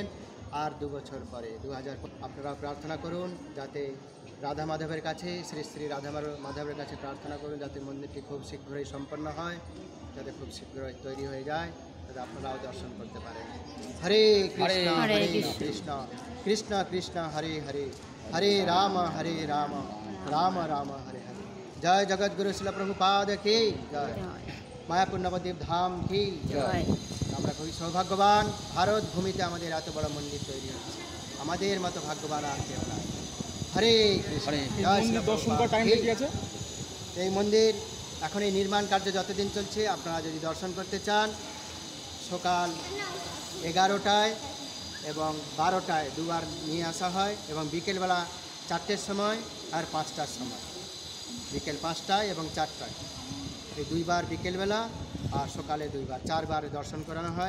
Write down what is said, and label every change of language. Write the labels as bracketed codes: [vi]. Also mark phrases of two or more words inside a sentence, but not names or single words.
[bn] আর 2 বছর পরে 2000 আপনারা প্রার্থনা করুন যাতে রাধা মাধবের কাছে, শ্রী শ্রী রাধা মাধবের কাছে প্রার্থনা করুন যাতে মন্দিরটি খুব শীঘ্রই সম্পন্ন হয়, যাতে খুব শীঘ্রই তৈরি হয়ে যায়, যাতে আপনারাও দর্শন করতে পারেন। [sa] হরে কৃষ্ণ হরে কৃষ্ণ কৃষ্ণ কৃষ্ণ হরে হরে, हरे राम राम राम हरे हरे। [hi] जय जगत गुरु शिल प्रभुपाद की जय। [bn] মায়াপুর নবদ্বীপ ধাম কি জয়। আমরা খুবই সৌভাগ্যবান, ভারত ভূমিতে আমাদের এত বড় মন্দির তৈরি হচ্ছে, আমাদের মতো ভাগ্যবান আর কেউ নাই। হরে কৃষ্ণ। জয় শ্রী দর্শন করার টাইম কি আছে? এই মন্দির এখন এই নির্মাণ কার্য যতদিন চলছে, আপনারা যদি দর্শন করতে চান সকাল 11টায় এবং 12টায় দুবার নিয়ে আসা হয়, এবং বিকেলবেলা 4টের সময় আর 5টার সময়, বিকেল 5টায় এবং 4টায়, এই দুইবার বিকেলবেলা আর সকালে দুইবার, 4 বার দর্শন করানো হয়।